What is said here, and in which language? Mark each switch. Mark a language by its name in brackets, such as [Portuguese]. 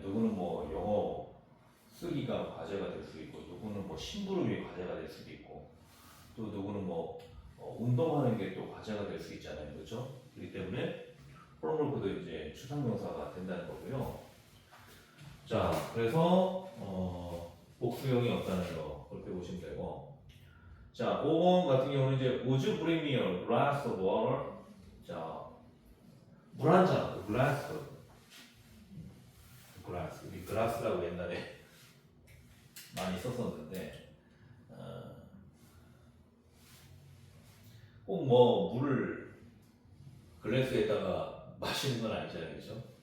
[Korean] 누구는 뭐 영어 쓰기가 과제가 될 수 있고, 누구는 뭐 심부름이 과제가 될 수도 있고, 또 누구는 뭐 운동하는 게 또 과제가 될 수 있잖아요, 그렇죠? 그렇기 때문에 홈워크도 이제 추상명사가 된다는 거고요. 자, 그래서 복수형이 없다는 거 그렇게 보시면 되고. 자, 5번 같은 경우는 이제 [English] Would you bring me a glass of water? [Korean] 자, 물 한 잔, glass, glass. 우리 glass라고 옛날에 많이 썼었는데 꼭 뭐 물을 글래스에다가 마시는 건 아니잖아요, 그렇죠?